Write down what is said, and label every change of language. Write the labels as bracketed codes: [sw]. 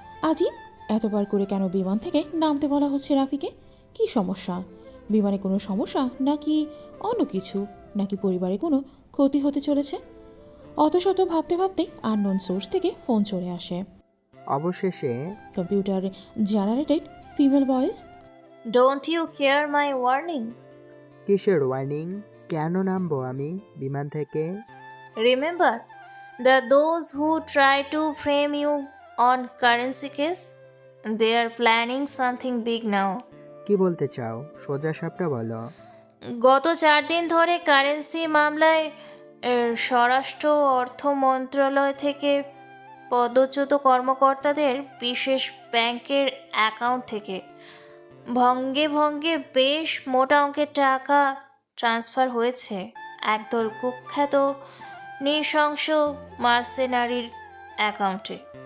[bn] আজই এতবার করে কেন বিমান থেকে নামতে বলা হচ্ছে রাফিকে? কি সমস্যা? বিমানে কোনো সমস্যা, নাকি অন্য কিছু, নাকি পরিবারে কোনো ক্ষতি হতে চলেছে? অত শত ভাবতে ভাবতে আননোন সোর্স থেকে ফোন চলে আসে। অবশেষে computer generated female voice. [en] Don't you care my warning? [bn] কিসের ওয়ার্নিং? কেন নামবো আমি বিমান থেকে? [en] Remember that those who try to frame you on currency case, they are planning something big now. [bn] কি বলতে চাও? সোজা সাপটা বলো। গত 4 দিন ধরে কারেন্সি মামলায় স্বরাষ্ট্র অর্থ মন্ত্রণালয় থেকে পদচ্যুত কর্মকর্তাদের বিশেষ ব্যাংকের অ্যাকাউন্ট থেকে ভঙ্গে ভঙ্গে বেশ মোটা অঙ্কের টাকা ট্রান্সফার হয়েছে একদল কুখ্যাত নৃশংস মার্সেনারির অ্যাকাউন্টে।